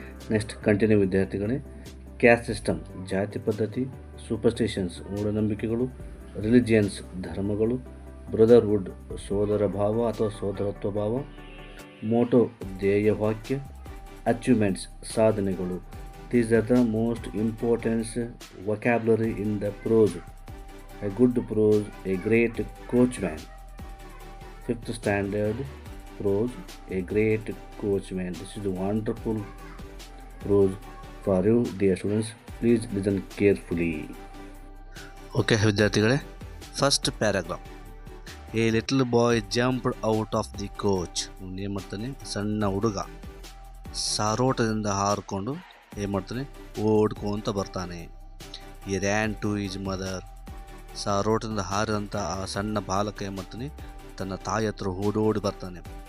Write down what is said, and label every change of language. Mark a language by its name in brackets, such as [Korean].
[Kannada] Next continue ವಿದ್ಯಾರ್ಥಿಗಳೇ. Caste system ಜಾತಿ ಪದ್ಧತಿ, ಸೂಪರ್ಸ್ಟಿಷನ್ಸ್ ಮೂಢನಂಬಿಕೆಗಳು, ರಿಲಿಜಿಯನ್ಸ್ ಧರ್ಮಗಳು, ಬ್ರದರ್ಹುಡ್ ಸೋದರ ಭಾವ ಅಥವಾ ಸೋದರತ್ವ ಭಾವ, ಮೋಟೋ ಧ್ಯೇಯವಾಕ್ಯ, ಅಚೀವ್ಮೆಂಟ್ಸ್ ಸಾಧನೆಗಳು. [English] These are the most important vocabulary in the prose. A good prose, a great coachman. 5th standard prose, a great coachman. This is a wonderful prose for you, dear students. Please listen carefully. Okay, ವಿದ್ಯಾರ್ಥಿಗಳೇ, first paragraph. A little boy jumped out of the coach. [Kannada] ಏನು ಮಾಡ್ತಾನೆ, ಸಣ್ಣ ಹುಡುಗ ಸಾರೋಟದಿಂದ ಹಾರಿಕೊಂಡು ಏನು ಮಾಡ್ತಾನೆ, ಓಡ್ಕೊಂತ ಬರ್ತಾನೆ. [English] He ran to his mother. [Kannada] ಸಾರೋಟದಿಂದ ಹಾರಿದಂಥ ಆ ಸಣ್ಣ ಬಾಲಕ ಏನು ಮಾಡ್ತಾನೆ, ತನ್ನ ತಾಯಿ ಹತ್ರ ಓಡೋಡಿ ಬರ್ತಾನೆ.